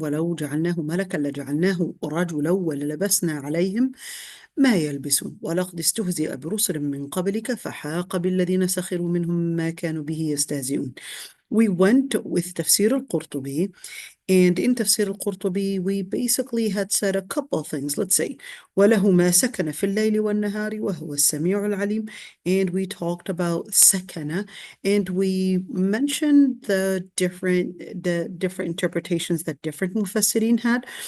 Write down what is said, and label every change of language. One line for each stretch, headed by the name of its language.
Arabic: وَلَوْ جَعَلْنَاهُ مَلَكًا لَجَعَلْنَاهُ رَجُلًا وَلَلَبَسْنَا عَلَيْهِمْ ما يلبسون ولقد استهزئ برسل من قبلك فحاق بالذين سخروا منهم ما كانوا به يستهزئون.
English: We went with Tafseer al-Qurtubi, and in Tafsir al-Qurtubi, we basically had said a couple of things. Let's say,
Arabic: وَلَهُ مَا سَكَنَ فِي اللَّيْلِ وَالنَّهَارِ وَهُوَ السَّمِيعُ الْعَلِيمُ.
English: And we talked about sakana, and we mentioned the different interpretations that different mufassirin had.